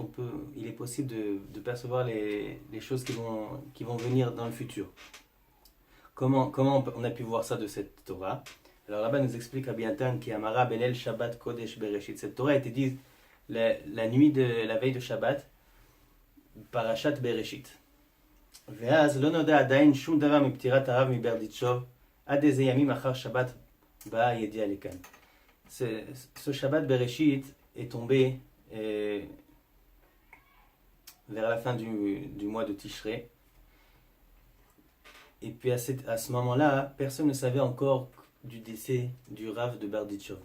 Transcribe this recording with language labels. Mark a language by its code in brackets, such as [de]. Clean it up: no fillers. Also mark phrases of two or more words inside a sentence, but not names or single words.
[fr] Il est possible de percevoir les choses qui vont venir dans le futur. Comment on a pu voir ça de cette Torah? Alors là-bas nous explique Rabbi Natan qui [he] אמרה בליל שבת קודש בראשית. [fr] Cette Torah a été dite la nuit de la veille de Shabbat, Parashat Bereshit. [he] ואז לא נודע עדיין שום דבר מפטירת הרב מברדיצ'וב עד איזה ימים אחר שבת באה הידיעה לכאן. [fr] Ce Shabbat Bereshit est tombé vers la fin du mois de Tishrei. Et puis à ce moment-là, personne ne savait encore du décès du Rav de Berdichov.